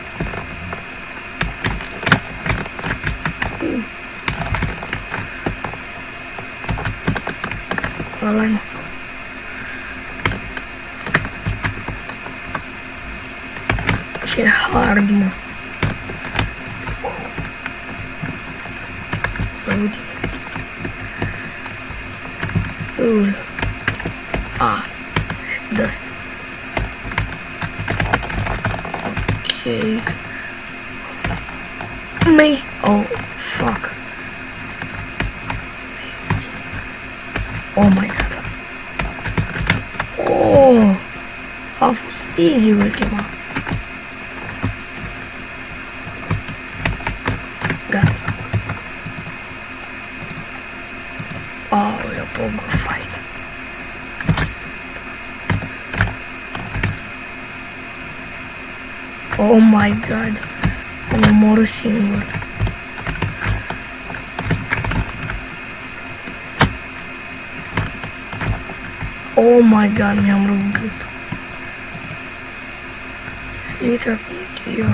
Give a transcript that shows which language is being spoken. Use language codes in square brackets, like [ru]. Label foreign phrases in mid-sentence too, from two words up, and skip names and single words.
[ro] Ăla-i, mă. Ce hard, mă. Uite. [en] Ah, dust. Okay. Me. Oh, fuck. Amazing. Oh my god. [ro] Oh, a fost easy ultima. Gata. Oh, eu pot fight. [en] Oh my god, [ro] am omorât singur. [en] Oh my god, [ro] mi-am rupt gâtul. Slita cu eu.